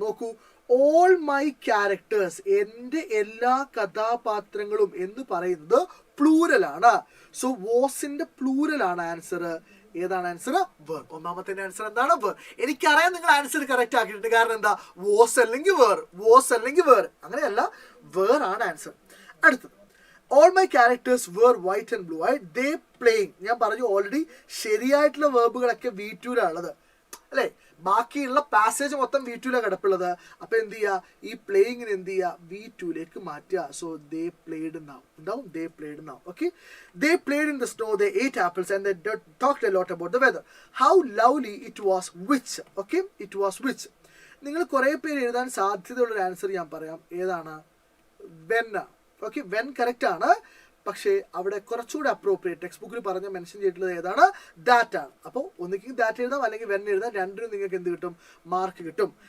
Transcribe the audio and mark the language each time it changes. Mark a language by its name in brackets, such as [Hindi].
[Malayalam] നോക്കൂ, all my characters, എൻ്റെ എല്ലാ കഥാപാത്രങ്ങളും എന്ന് പറയുന്നത് പ്ലൂരലാണ്. So വോസിന്റെ പ്ലൂരലാണ് answer. ഏതാണ് ആൻസർ? വേർ. ഒന്നാമത്തെ ആൻസർ എന്താണ്? വേർ. എനിക്കറിയാം നിങ്ങൾ ആൻസർ കറക്റ്റ് ആക്കിയിട്ടുണ്ട്. കാരണം എന്താ? വോസ് അല്ലെങ്കിൽ വേർ, അങ്ങനെയല്ല, വേർ ആണ് ആൻസർ. [English] അടുത്തത്, all my characters were white and blue eyed, they playing. [Malayalam] ഞാൻ പറഞ്ഞു ഓൾറെഡി ശരിയായിട്ടുള്ള വേർബുകളൊക്കെ V2-ലാണുള്ളത് അല്ലേ? ബാക്കിയുള്ള പാസേജ് മൊത്തം V2-ലാണ് കിടപ്പുള്ളത്. അപ്പൊ എന്ത് ചെയ്യുക? ഈ പ്ലേയിങ്ങിന് എന്ത് ചെയ്യുക? V2-ലേക്ക് മാറ്റുക. [English] So they played now. Okay, they played in the snow, they ate apples and they talked a lot about the weather. How lovely it was. Which? Okay, it was which. [Malayalam] നിങ്ങൾ കുറെ പേര് എഴുതാൻ സാധ്യതയുള്ളൊരു ആൻസർ ഞാൻ പറയാം. ഏതാണ്? when. Okay, when correct ആണ്. പക്ഷേ അവിടെ കുറച്ചുകൂടെ അപ്രോപ്രിയേറ്റ് ടെക്സ്റ്റ് ബുക്കിൽ പറഞ്ഞ മെൻഷൻ ചെയ്തിട്ടുള്ളത് ഏതാണ്? ദാറ്റ് ആണ്. അപ്പോൾ ഒന്നിക്കും ദാറ്റ് എഴുതാം, അല്ലെങ്കിൽ വെൻ എഴുതാം. രണ്ടിനും നിങ്ങൾക്ക് എന്ത് കിട്ടും? മാർക്ക് കിട്ടും.